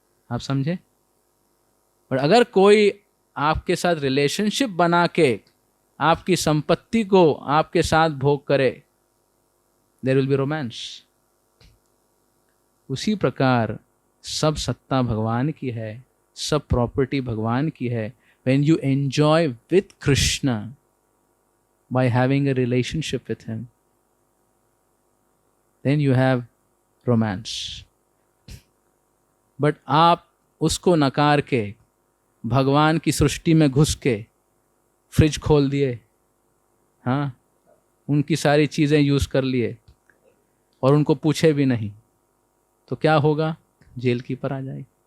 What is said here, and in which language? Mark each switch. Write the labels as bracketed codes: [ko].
[hi] आप समझे? और अगर कोई आपके साथ रिलेशनशिप बना के आपकी संपत्ति को आपके साथ भोग करे, [en] There will be romance. [hi] उसी प्रकार सब सत्ता भगवान की है, सब प्रॉपर्टी भगवान की है। [en] When you enjoy with Krishna by having a relationship with him, then you have romance. [hi] But आप उसको नकार के भगवान की सृष्टि में घुस के फ्रिज खोल दिए, हाँ, उनकी सारी चीज़ें यूज़ कर लिए और उनको पूछे भी नहीं, तो क्या होगा? जेल कीपर आ जाएगी।